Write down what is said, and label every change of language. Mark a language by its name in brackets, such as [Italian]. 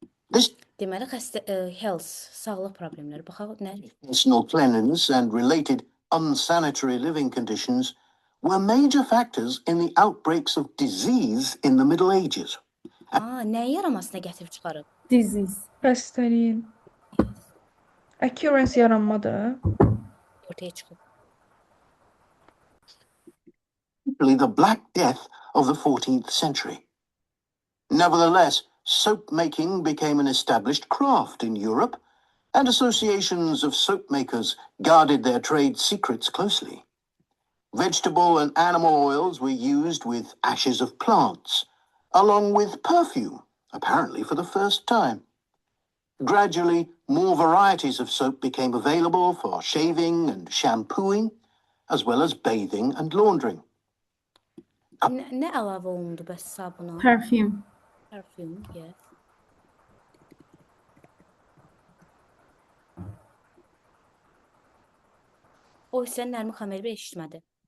[English] This [Azerbaijani] deməli health, sağlıq problemləri. Baxaq nə? [English] personal cleanliness and related unsanitary living conditions were major factors in the outbreaks of disease in the Middle Ages. [Azerbaijani] Nəyin yaramasına gətirib çıxarıb? [English] Disease. [Azerbaijani] Xəstəliyin. Occurrence yaranmadır. Ortaya çıxıb. [English] Particularly the Black Death of the 14th century. Nevertheless, soap making became an established craft in Europe, and associations of soap makers guarded their trade secrets closely. Vegetable and animal oils were used with ashes of plants, along with perfume, apparently for the first time. Gradually, more varieties of soap became available for shaving and shampooing, as well as bathing and laundering. [Azerbaijani] Nə əlavə olundu bəs sabuna? [English] Perfume. [Azerbaijani] Parfüm, [English] yes. [Azerbaijani] O sən Nərmin xanım bir eşitmədi.